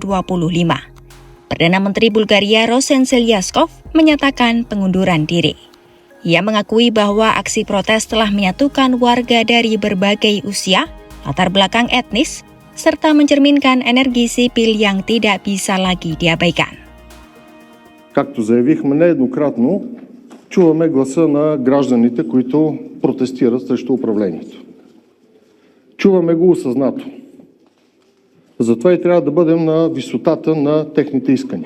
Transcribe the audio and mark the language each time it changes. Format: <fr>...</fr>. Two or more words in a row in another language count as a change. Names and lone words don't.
<id>Perdana Menteri Bulgaria Rosen Zelyaskov menyatakan pengunduran diri. Ia mengakui bahwa aksi protes telah menyatukan warga dari berbagai usia, latar belakang etnis, serta mencerminkan energi sipil yang tidak bisa lagi diabaikan.</id> <bg>Както заявихме нееднократно, чуваме гласа на гражданите, които протестират срещу управлението. Чуваме го осъзнато. Затова и трябва да бъдем на висотата на техните искания.</bg>